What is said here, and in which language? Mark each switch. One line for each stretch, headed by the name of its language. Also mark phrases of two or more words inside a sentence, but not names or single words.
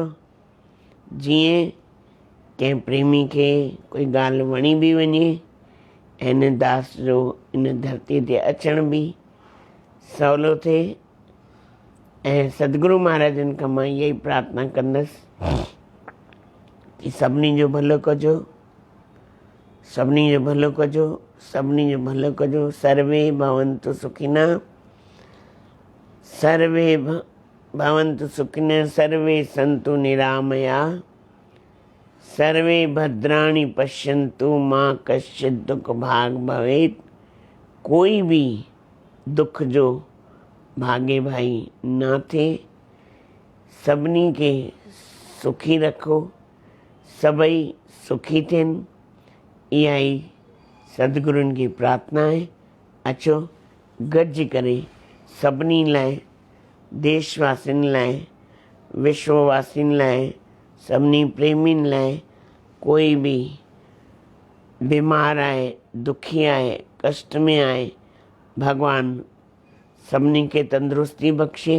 Sindhi: जीअं कंहिं प्रेमी खे कोई ॻाल्हि वणी बि वञे ऐं इन दास जो इन धरतीअ ते अचण बि सवलो थिए। ऐं सतगुरु महाराजनि खां मां इहा ई प्रार्थना कंदसि कि सभिनी जो भलो कजो, सभिनी जो भलो कजो, सभिनी जो भलो कजो।
Sanskrit: सर्वे भवन्तु सुखिनः, सर्वे भवन्तु सुखिनः, सर्वे सन्तु निरामयाः, सर्वे भद्राणि पश्यन्तु मा कश्चित् दुख भाग भवेत्।
Sindhi: कोई भी दुख जो भागे भाई ना थे, सभिनी के सुखी रखो, सभई सुखी थियनि। इहा ई सतगुरुनि की प्रार्थना आहे। अचो गॾिजी करे सभिनी लाइ, देशवासियुनि लाइ, विश्ववासियुनि लाइ, सभिनी प्रेमियुनि लाइ, कोई भी बीमार आहे, दुखी आहे, कष्ट में आहे, भगवान सभिनी खे तंदुरुस्ती बख़्शे।